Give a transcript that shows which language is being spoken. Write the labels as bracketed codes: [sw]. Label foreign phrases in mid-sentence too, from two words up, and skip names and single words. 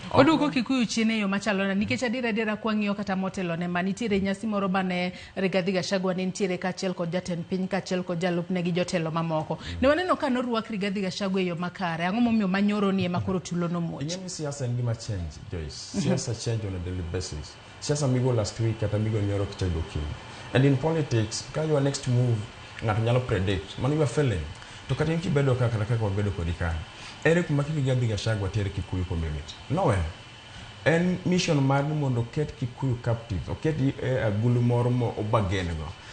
[luo] Oduoko Kikuyu chien e yo machalo na nikech adira kwang'iyo kata motelo ne manitiere nyasi moro bane Rigathi Gachagua ne nitiere kachiel kod jatend piny kachiel kod jalupne gi jotelo mamoko. Ne waneno ka norwak Rigathi Gachagua e yo makare. Ang'o momiyo manyoro ni ema koro tulo no muoch. Ing'eni siasa en gima change, Joyce. [en] Siasa change on a daily basis. [luo] Siasa migo [en] last week [luo] kata migo nyoro kichago kiny. [en] And in politics, ka your next move [luo] ng'ato nyalo [en] predict, mano you are failing. [luo] To kata inki bedo kaka wabedo kodi ka. Ere kuma Rigathi Gachagua tere Kikuyu community. Nowhere. En mission mar mondo ket Kikuyu captive, oket agulu moro mo obagen go.